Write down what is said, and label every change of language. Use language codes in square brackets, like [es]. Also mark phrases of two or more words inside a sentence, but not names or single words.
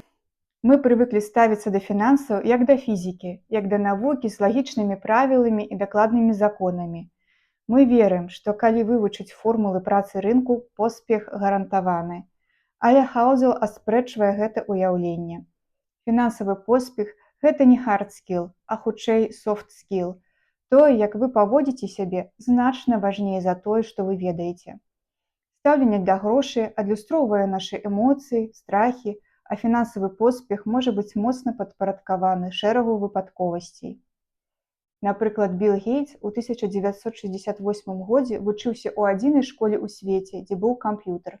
[be] Мы прывыклі ставіцца да фінансаў як да фізікі, як да навукі з лагічнымі правіламі і дакладнымі законамі. Мы верым, што калі вывучыць формулы працы рынку, поспех гарантаваны. Але Хаузел аспрэчвае гэта ўяўленне. Фінансавы поспех – гэта не [en] hard skill, [be] а хутчэй [en] soft skill. [be] Тое, як вы паводзіце сябе, значна важней за тое, што вы ведаеце. Стаўленне да грошай адлюстроўвае нашы эмоцыі, страхі, а фінансавы поспех можа быць моцна падпарадкаваны шэрагу выпадковасцей. Напрыклад, Білл Гейтс у 1968 годзе вучыўся ў адзінай школе ў свеце, дзе быў камп'ютар.